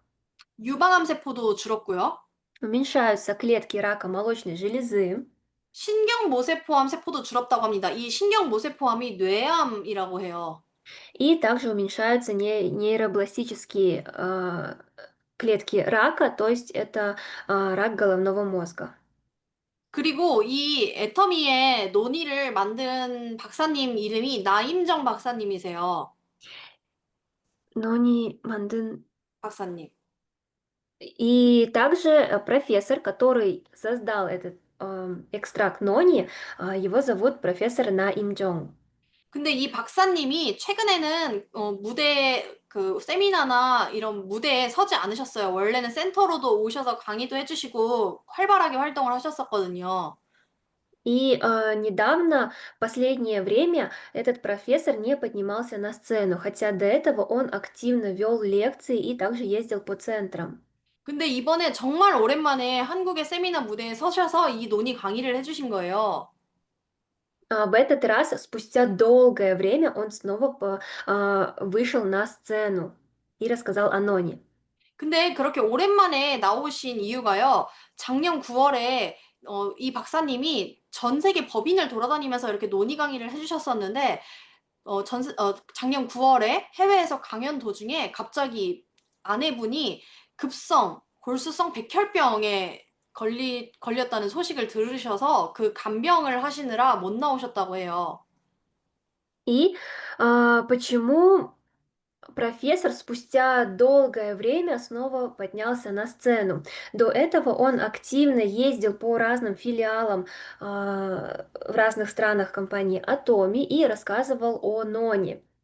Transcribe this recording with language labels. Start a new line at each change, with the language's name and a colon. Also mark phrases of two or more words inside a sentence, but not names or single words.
Korean: 유방암세포도 줄었고요.
Russian: уменьшаются клетки рака молочной железы,
Korean: 신경모세포암 세포도 줄었다고 합니다. 이 신경모세포암이 뇌암이라고 해요.
Russian: и также уменьшаются нейробластические клетки рака, то есть это рак головного мозга.
Korean: 그리고 이 애터미의 논이를 만든 박사님 이름이 나임정 박사님이세요. 노니 만든. 박사님.
Russian: И также профессор, который создал этот экстракт нони, его зовут профессор На Имджон.
Korean: 근데 이 박사님이 최근에는 무대 그 세미나나 이런 무대에 서지 않으셨어요. 원래는 센터로도 오셔서 강의도 해주시고 활발하게 활동을 하셨었거든요.
Russian: И недавно, последнее время, этот профессор не поднимался на сцену, хотя до этого он активно вел лекции и также ездил по центрам.
Korean: 근데 이번에 정말 오랜만에 한국의 세미나 무대에 서셔서 이 논의 강의를 해주신 거예요.
Russian: В этот раз, спустя долгое время, он снова вышел на сцену и рассказал о Ноне.
Korean: 근데 그렇게 오랜만에 나오신 이유가요. 작년 9월에 이 박사님이 전 세계 법인을 돌아다니면서 이렇게 논의 강의를 해주셨었는데 작년 9월에 해외에서 강연 도중에 갑자기 아내분이 급성 골수성 백혈병에 걸렸다는 소식을 들으셔서 그 간병을 하시느라 못 나오셨다고 해요.
Russian: И почему профессор спустя долгое время снова поднялся на сцену? До этого он активно ездил по разным филиалам в разных странах компании Atomi и рассказывал о Ноне.